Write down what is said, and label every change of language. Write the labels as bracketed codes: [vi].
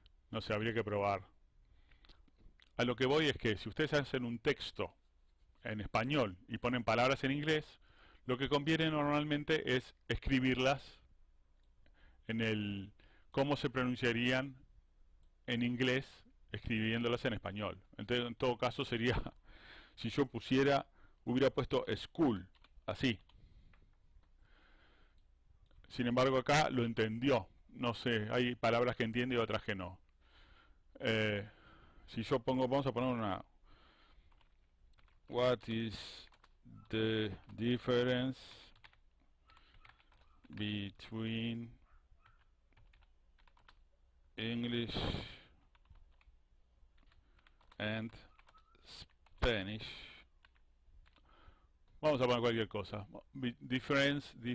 [es] No sé, habría que probar. A lo que voy es que si ustedes hacen un texto en español y ponen palabras en inglés, lo que conviene normalmente es escribirlas en el cómo se pronunciarían en inglés escribiéndolas en español. Entonces, en todo caso sería, si yo hubiera puesto school, así. Sin embargo, acá lo entendió. No sé, hay palabras que entiende y otras que no. Eh, si yo vamos a poner una. [en] What is the difference between English and Spanish? [es] Vamos a poner cualquier cosa. Difference.